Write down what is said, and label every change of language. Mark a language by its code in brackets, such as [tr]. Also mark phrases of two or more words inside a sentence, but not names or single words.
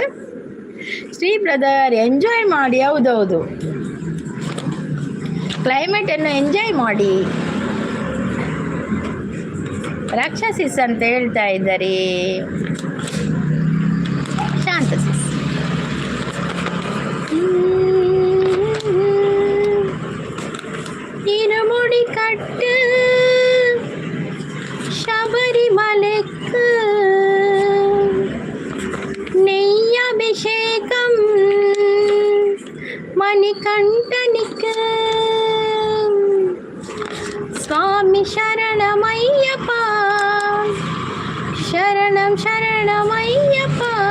[kn] ಶ್ರೀ [en] brother enjoy [kn] ಮಾಡಿ. ಹೌದೌದು, ಕ್ಲೈಮೇಟನ್ನು ಎಂಜಾಯ್ ಮಾಡಿ. ರಾಕ್ಷಸಿಸ್ ಅಂತ ಹೇಳ್ತಾ ಇದ್ದಾರೆ ಶಾಂತ ಸಿಸ್. [ta] இருமுடி கட்டு சபரிமலைக்கு நெய் அபிஷேகம் மணிகண்டனுக்கு சுவாமி சரணமையப்பா சரணம் சரணமையப்பா.